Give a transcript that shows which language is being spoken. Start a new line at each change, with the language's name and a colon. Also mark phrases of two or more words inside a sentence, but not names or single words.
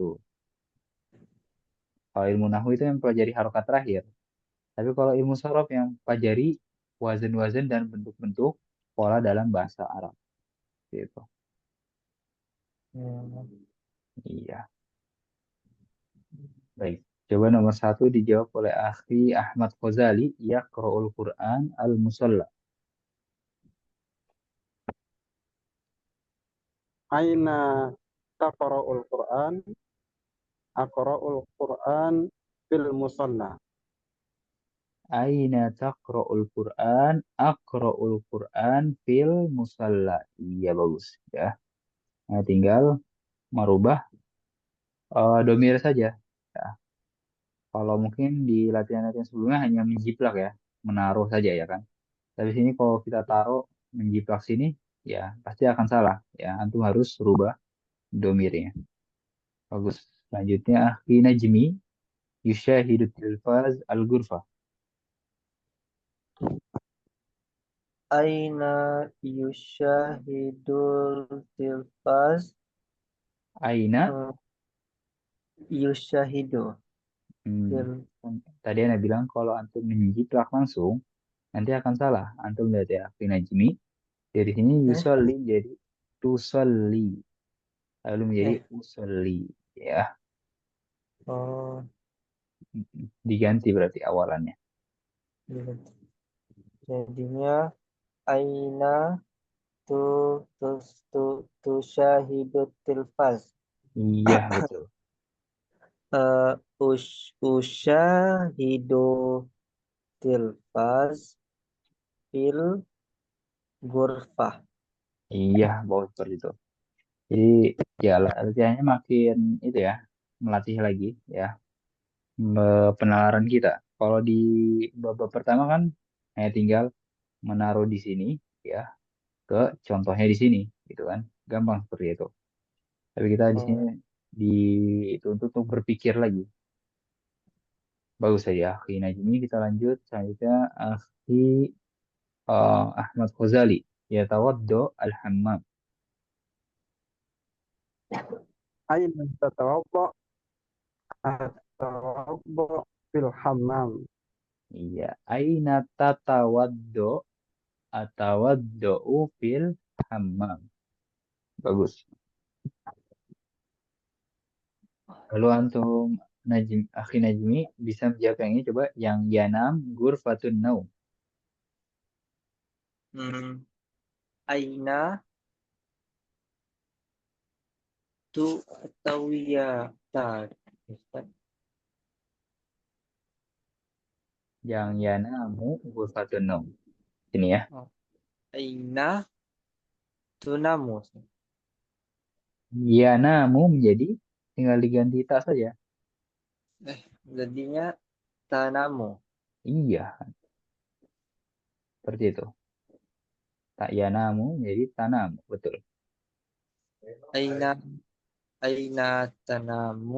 Indonesian: Kalau ilmu nahu itu yang pelajari harokat terakhir. Tapi kalau ilmu sorof yang pelajari wazan-wazan dan bentuk-bentuk pola dalam bahasa Arab. Gitu. Hmm. Iya. Baik. Coba nomor satu dijawab oleh Akhi Ahmad Ghazali.
Arabic: يقرأ القرآن المصلى. أين تقرأ القرآن? أقرأ القرآن في المصلى. أين تقرأ القرآن? أقرأ القرآن في المصلى.
Indonesian: Iya bagus ya. Nah, tinggal merubah domir saja. Ya. Kalau mungkin di latihan-latihan sebelumnya hanya menjiplak ya, menaruh saja ya kan. Tapi sini kalau kita taruh menjiplak sini, ya pasti akan salah. Ya, antum harus rubah domirnya. Bagus. Selanjutnya, hina jimi
Arabic: يشاهد التلفاز الغرفة. أين يشاهد التلفاز. Aina, eh, Yushahidu hmm, til
Indonesian: tadi Anda bilang kalau antum menjiplak langsung, nanti akan salah. Antum lihat ya, hina jimi. Dari sini eh yusolli jadi tusolli. Lalu menjadi eh usolli. Ya, oh diganti berarti awalannya. gitu. Jadinya
Arabic: أين تـ تـ تـ تـ شاهد التلفاز.
Indonesian: Iya, betul.
Arabic: أشاهد التلفاز في الغرفة.
Indonesian: Iya, bagus seperti itu. Jadi ya latihannya makin itu ya, melatih lagi ya penalaran kita. Kalau di babak pertama kan hanya tinggal menaruh di sini ya ke contohnya di sini gitu kan. Gampang seperti itu. Tapi kita di sini Oh, dituntut untuk berpikir lagi. Bagus saja. Akhi Najmi kita lanjut. Selanjutnya Akhi Ahmad Ghazali.
Arabic: يتوضأ الحمام. أين تتوضأ أتوضأ في الحمام.
Indonesian: Iya.
Arabic: أين تتوضأ أتوضأ في الحمام.
Indonesian: Bagus. Lalu antum akhi Najmi bisa menjawab yang ini coba yang
Arabic: ينام غرفة النوم.
Indonesian: hmm. Aina tu atau ya tak.
Arabic: Yang ينام غرفة النوم.
Indonesian: Ini ya.
Arabic: Oh, أين تنام.
Indonesian: Yanamu menjadi tinggal diganti ta saja. Jadinya tanamu. Iya, seperti itu. Tak yanamu menjadi tanamu. Betul.
Arabic: أين أين تنام.